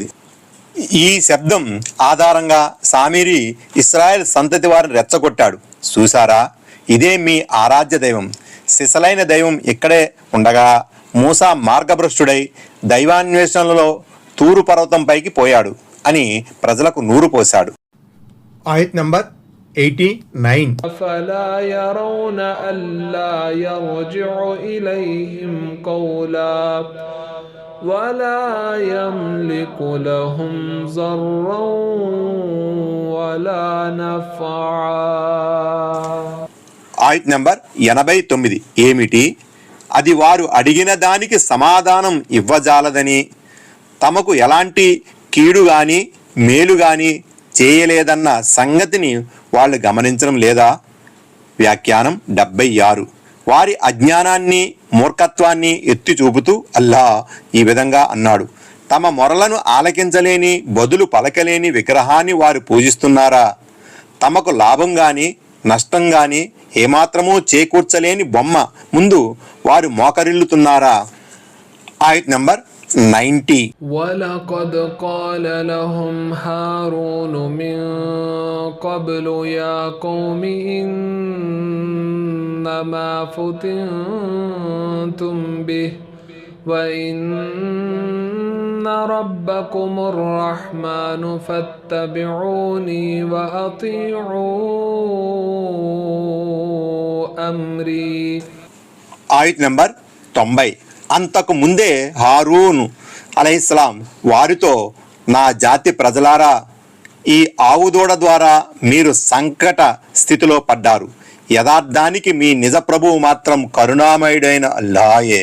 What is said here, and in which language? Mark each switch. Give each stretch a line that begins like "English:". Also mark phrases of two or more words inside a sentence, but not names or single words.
Telugu: ఈ శబ్దం ఆధారంగా సామిరి ఇశ్రాయేల్ సంతతి వారిని రెచ్చగొట్టాడు. చూసారా, ఇదే మీ ఆరాధ్య దైవం, సిసలైన దైవం ఇక్కడే ఉండగా మూసా మార్గభ్రష్టుడై దైవాన్వేషణలో తూరు పర్వతం పైకి పోయాడు అని ప్రజలకు నూరు పోశాడు. ఆయత్ నంబర్ 89.
Arabic: أفلا يرون ألا يرجع إليهم قولا ولا يملك لهم ضرا ولا نفعا.
Telugu: ఆయత్ నంబర్ 89 ఏమిటి? అది వారు అడిగిన దానికి సమాధానం ఇవ్వజాలదని, తమకు ఎలాంటి కీడు గాని మేలు గాని చేయలేదన్న సంగతిని వాళ్ళు గమనించడం లేదా? వ్యాఖ్యానం 76. వారి అజ్ఞానాన్ని మూర్ఖత్వాన్ని ఎత్తి చూపుతూ అల్లా ఈ విధంగా అన్నాడు, తమ మొరలను ఆలకించలేని బదులు పలకలేని విగ్రహాన్ని వారు పూజిస్తున్నారా? తమకు లాభం గాని నష్టం గాని ఏమాత్రమూ చేకూర్చలేని బొమ్మ ముందు వారు మోకరిల్లుతున్నారా? ఆయత్ నంబర్ 90.
Arabic: ولقد قال لهم هارون من قبل يا قوم إنما فتنتم به وإن ربكم الرحمن فاتبعوني وأطيعوا أمري.
Telugu: ఆయత్ నంబర్ 90. అంతకు ముందే హారూన్ అలైహిస్సలాం వారితో, నా జాతి ప్రజలారా, ఈ ఆవుదూడ ద్వారా మీరు సంకట స్థితిలో పడ్డారు. యథార్థానికి మీ నిజ ప్రభువు మాత్రం కరుణామయుడైన అల్లాయే.